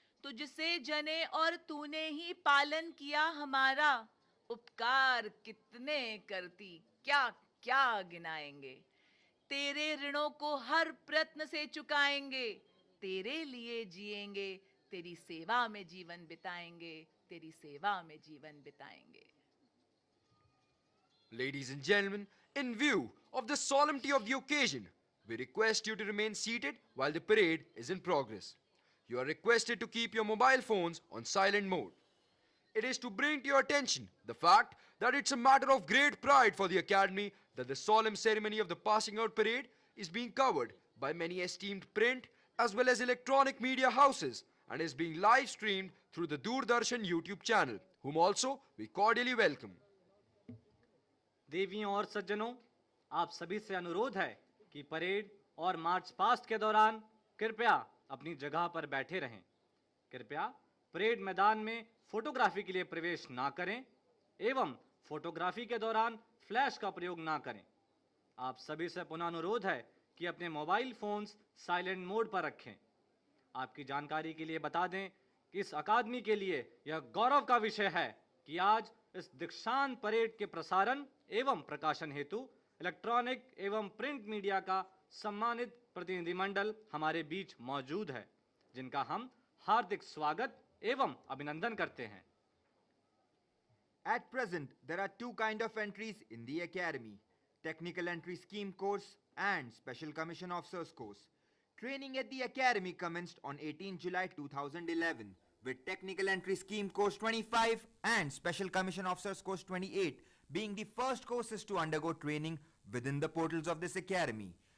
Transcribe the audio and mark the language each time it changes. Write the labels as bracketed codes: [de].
[hi] तुझसे जने और तूने ही पालन किया हमारा, उपकार कितने करती क्या क्या गिनाएंगे। तेरे ऋणों को हर प्रयत्न से चुकाएंगे, तेरे लिए जिएंगे, तेरी सेवा में जीवन बिताएंगे, तेरी सेवा में जीवन बिताएंगे। [en] Ladies and gentlemen, in view of the solemnity of the occasion, we request you to remain seated while the parade is in progress. You are requested to keep your mobile phones on silent mode. It is to bring to your attention the fact that it's a matter of great pride for the Academy that the solemn ceremony of the passing out parade is being covered by many esteemed print as well as electronic media houses and is being live streamed through the Doordarshan YouTube channel, whom also we cordially welcome. [hi] देवियों और सज्जनों, आप सभी से अनुरोध है कि parade और मार्च पास्ट के दौरान कृपया अपनी जगह पर बैठे रहें। कृपया परेड मैदान में फोटोग्राफी के लिए प्रवेश ना करें एवं फोटोग्राफी के दौरान फ्लैश का प्रयोग ना करें। आप सभी से पुनः अनुरोध है कि अपने मोबाइल फोन्स साइलेंट मोड पर रखें। आपकी जानकारी के लिए बता दें कि इस अकादमी के लिए यह गौरव का विषय है कि आज इस दीक्षांत परेड के प्रसारण एवं प्रकाशन हेतु इलेक्ट्रॉनिक एवं प्रिंट मीडिया का सम्मानित प्रतिनिधिमंडल हमारे बीच मौजूद है, जिनका हम हार्दिक स्वागत एवं अभिनंदन करते हैं। [en] At present, there are two kinds of entries in the Academy: Technical Entry Scheme course and Special Commission Officers course. Training at the Academy commenced on 18 July 2011 with Technical Entry Scheme course 25 and Special Commission Officers course 28 being the first courses to undergo training within the portals of this Academy.